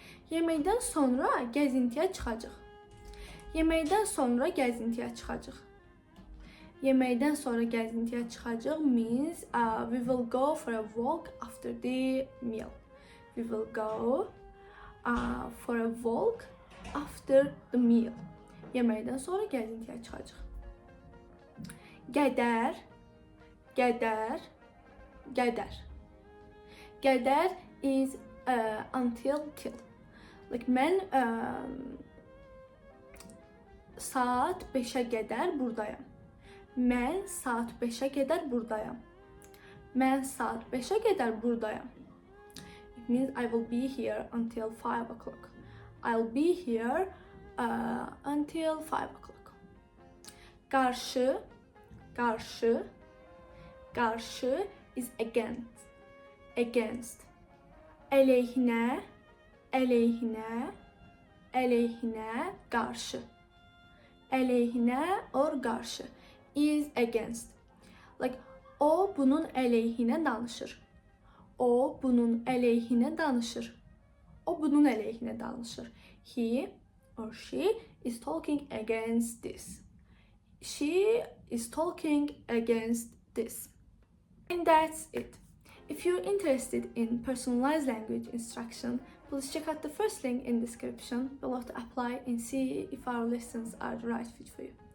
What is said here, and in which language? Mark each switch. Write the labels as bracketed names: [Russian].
[Azerbaijani] Yeməkdən sonra gəzintiyə çıxacaq. Yeməkdən sonra gəzintiyə çıxacaq. Yeməkdən sonra gəzintiyə çıxacaq [English] means we will go for a walk after the meal. We will go for a walk after the meal. [Azerbaijani] Yeməkdən sonra gəzintiyə çıxacaq. Gedər, gedər, gedər. Gedər [English] is until till. Like [Azerbaijani] mən saat 5'ə qədər buradayım. Mən saat 5'ə qədər buradayım. Mən saat 5'ə qədər buradayım. [English] It means I will be here until 5 o'clock. I'll be here until 5 o'clock. [Azerbaijani] Qarşı, qarşı, qarşı [English] is against. Against. [Azerbaijani] Əleyhinə, əleyhinə, əleyhinə, qarşı. [English] Əleyhinə or qarşı is against. [Azerbaijani] Like o bunun əleyhinə danışır. O bunun əleyhinə danışır. O bunun əleyhinə danışır. [English] He or she is talking against this. She is talking against this. And that's it. If you're interested in personalized language instruction, please check out the first link in the description below to apply and see if our lessons are the right fit for you.